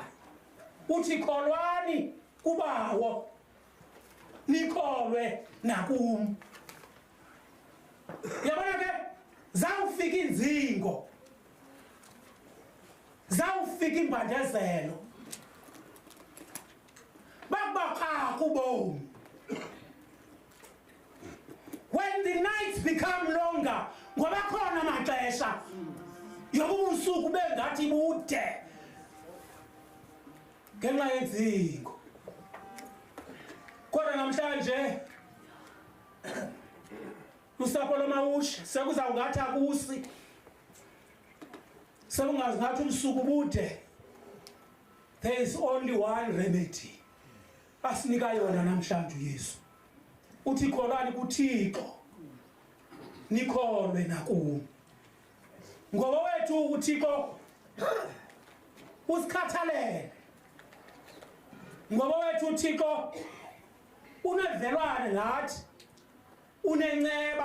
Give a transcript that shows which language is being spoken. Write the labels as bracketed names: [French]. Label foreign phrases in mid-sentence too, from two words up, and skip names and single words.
[Xhosa] Uthi kholwani kubawo nikholwe nakum. Yabona ke zawufika inzingo zawufika imbandezelo bakubakha kubomi. [English] When the nights become longer [Xhosa] ngoba khona amaxesha yokuba usuku bengathi bude ngenxa yenzingo. Kodwa namhlanje usapho lomawushe sekuzawungathi akusi sekungazi ngathi ubusuku bude. [English] There is only one remedy [Xhosa] asinika yona namhlanje uYesu. Uthi kholwani kuThixo nikholwe nakum. Ngoba wethu uThixo usikhathalele. Ngoba wethu uThixo unevelwane nathi unenceba.